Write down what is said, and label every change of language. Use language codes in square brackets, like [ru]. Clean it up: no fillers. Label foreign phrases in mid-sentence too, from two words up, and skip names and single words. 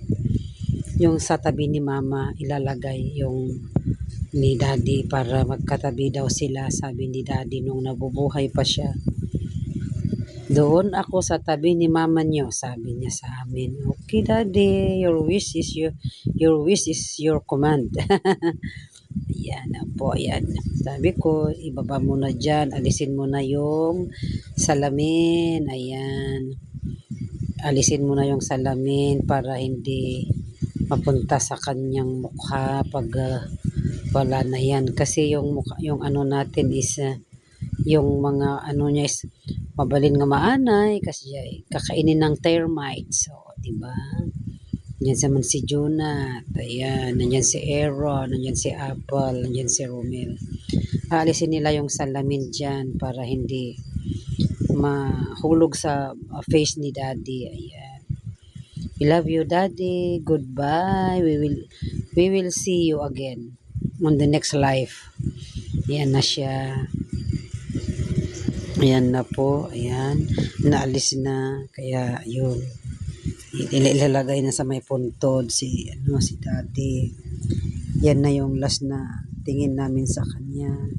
[tl] Yung sa tabi ni Mama ilalagay yung ni Daddy para magkatabi daw sila. Sabi ni Daddy nung nabubuhay pa siya. Doon ako sa tabi ni Mama niyo, sabi niya sa amin. [en] Okay Daddy, your wish is your command. [tl] Ayan po, ayan. Sabi ko, ibaba mo na dyan. Alisin mo na yung salamin. Ayan. Alisin mo na yung salamin para hindi mapunta sa kanyang mukha pag pala na yan kasi yung ano natin is yung mga ano niya is [ilo] mabalin nga maanay [tl] kasi kakainin ng termites. So, di ba? Nandiyan naman si Jonah, ayan, nandiyan si Aaron, nandiyan si Apple, nandiyan si Romel. Aalisin nila yung salamin dyan para hindi mahulog sa face ni Daddy. Ayan. [en] We love you, Daddy. Goodbye. We will see you again on the next life. [tl] Ayan na siya. Ayan na po. Ayan. Naalis na. Kaya yun. Ilalagay na sa may puntod si Daddy. Yan na yung last na tingin namin sa kanya.